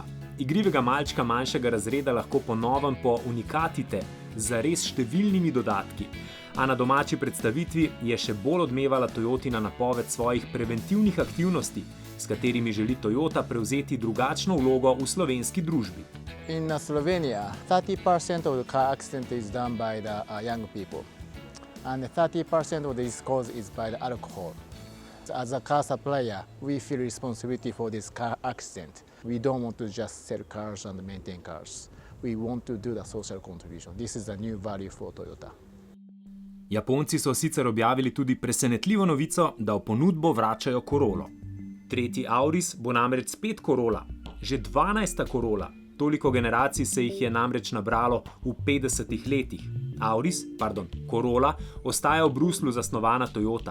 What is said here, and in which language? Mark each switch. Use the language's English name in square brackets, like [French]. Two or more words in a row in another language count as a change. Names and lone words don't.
[Slovenian] Igrivega malčka manjšega razreda lahko po novem po unikatite z res številnimi dodatki. A na domači predstavitvi je še bolj odmevala Toyotina napoved svojih preventivnih aktivnosti, s katerimi želi Toyota prevzeti drugačno vlogo v slovenski družbi. [English] In Slovenia, 30% of the car accident is done by the young people. And 30% of this cause is by the alcohol. As a car supplier, we feel responsibility for this car accident. We don't want to just sell cars and maintain cars. We want to do the social contribution. This is a new value for Toyota. [Slovenian] Japonci so sicer objavili tudi presenetljivo novico, da v ponudbo vračajo Corollo. Tretji Auris bo namreč spet Corolla, že 12. Corolla. Toliko generacij se jih je namreč nabralo v 50 letih. Corolla ostaja v Bruslju zasnovana Toyota.